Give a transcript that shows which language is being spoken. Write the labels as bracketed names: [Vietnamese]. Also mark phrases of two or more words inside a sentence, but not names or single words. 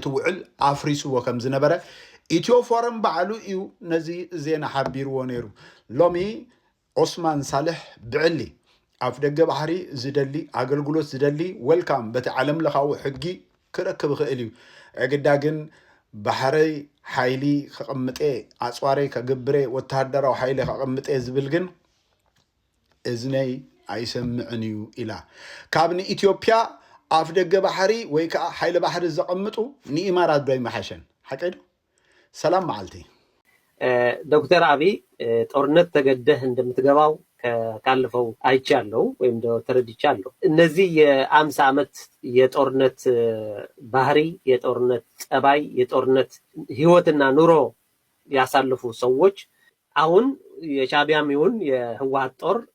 [Tigrinya] ውዕል ኣፍሪስዎ ከም ዝነበረ ኢትዮ ፎረም ባዕሉ እዩ ነዚ ዜና ሓቢርዎ ነይሩ። ሎሚ ዑስማን ሳልሕ ብዕሊ ኣፍ ደገ ባሕሪ ዝደሊ ኣገልግሎት ዝደሊ ወልካም በቲ ዓለም ለኻዊ ሕጊ ክረክብ ክእል እዩ። እግዳ ግን ባሕረይ ሓይሊ ከቐምጤ ኣፅዋረይ ከግብሬ ወተሃደራዊ ሓይሊ ከቐምጤ ዝብል ግን እዝነይ ኣይሰምዕን እዩ ኢላ። ካብ ንኢትዮጵያ ኣፍ ደገ ባሕሪ ወይ ከዓ ሓይሊ ባሕሪ ዘቐምጡ ንኢማራት ዶ ይመሓሸን? ሓቀይ ዶ? ሰላም መዓልቲ [Amharic] ዶክተር አብይ ጦርነት ተገደህ እንደምትገባው ካለፈው አይቻለሁ ወይም ተረድቻለሁ። እነዚህ የ50 ዓመት የጦርነት ባህሪ፣ የጦርነት ጸባይ፣ የጦርነት ህይወትና ኑሮ ያሳለፉ ሰዎች አሁን የሻቢያም ይሁን የህወሓት ጦር